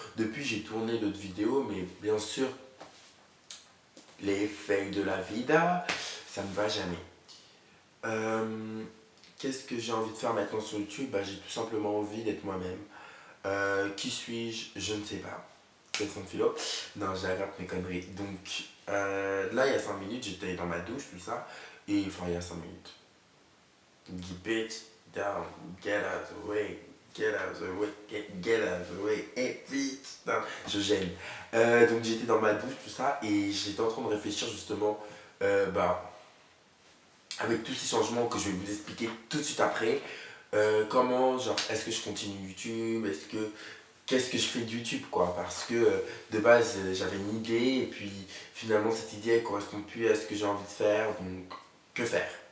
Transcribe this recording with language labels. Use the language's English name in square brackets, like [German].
[French] Depuis, j'ai tourné d'autres vidéos, mais bien sûr, les fails de la vida, ça ne va jamais. Qu'est-ce que j'ai envie de faire maintenant sur YouTube? J'ai tout simplement envie d'être moi-même. Qui suis-je? Je ne sais pas. Question de philo. Non, j'arrête mes conneries. Donc, là, il y a 5 minutes, j'étais dans ma douche, tout ça. Et enfin, il y a 5 minutes. [English] Bitch, down, get out of the way. Get out of the way, get out of the way, hey bitch, down. [French] Je gêne. Donc j'étais dans ma douche, tout ça, et j'étais en train de réfléchir justement, avec tous ces changements que je vais vous expliquer tout de suite après, comment, genre, est-ce que je continue YouTube, qu'est-ce que je fais de YouTube quoi, parce que de base j'avais une idée, et puis finalement cette idée elle correspond plus à ce que j'ai envie de faire, donc que faire?